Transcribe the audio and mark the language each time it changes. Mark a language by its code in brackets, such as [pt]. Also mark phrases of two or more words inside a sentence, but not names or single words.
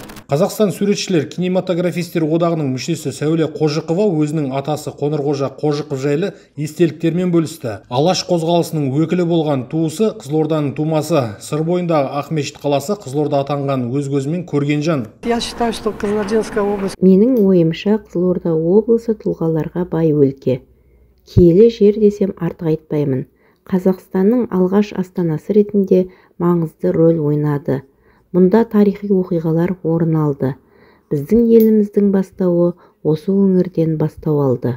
[kk] Қазақстан суретшілер кинематографистер одағының мүшесі Сәуле Қожықова өзінің атасы Қоңырқожа Қожықов жайлы естеліктермен бөлісті. Алаш қозғалысының өкілі болған туысы, Қызылорданың тумасы, сыр бойындағы Ақмешіт қаласы Қызылорда атанған өз көзімен көрген жан. [ru] Я считаю, что Қызылординская область. [kk] Менің ойымша, Қызылорда облысы тұлғаларға бай өлке. Киелі жер десем артық айтпаймын. Қазақстанның алғаш астанасы ретінде маңызды рөл ойнады. Мұнда тарихи оқиғалар орын алды. Біздің еліміздің бастауы осы өңірден бастау алды.